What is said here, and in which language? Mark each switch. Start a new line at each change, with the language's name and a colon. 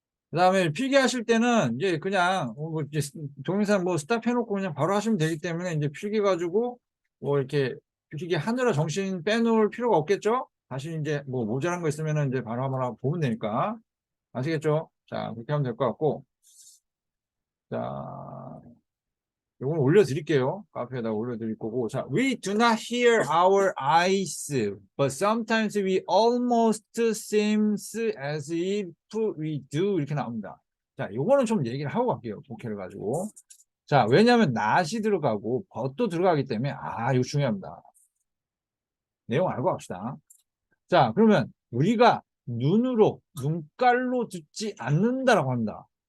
Korean: 그 다음에 필기하실 때는 이제 그냥 이제 동영상 스탑 해놓고 그냥 바로 하시면 되기 때문에 이제 필기 가지고 이렇게 필기 하느라 정신 빼놓을 필요가 없겠죠? 다시 이제 모자란 거 있으면 이제 바로 한번 보면 되니까. 아시겠죠? 자, 그렇게 하면 될 것 같고. 자, 이건 올려드릴게요. 카페에다 올려드릴 거고. 자,
English: we do not hear our eyes, but sometimes we almost seems as if we do.
Korean: 이렇게 나옵니다. 자, 요거는 좀 얘기를 하고 갈게요. 복해를 가지고. 자, 왜냐하면 not이 들어가고 but도 들어가기 때문에 이거 중요합니다. 내용 알고 갑시다. 자, 그러면 우리가 눈깔로 듣지 않는다라고 합니다.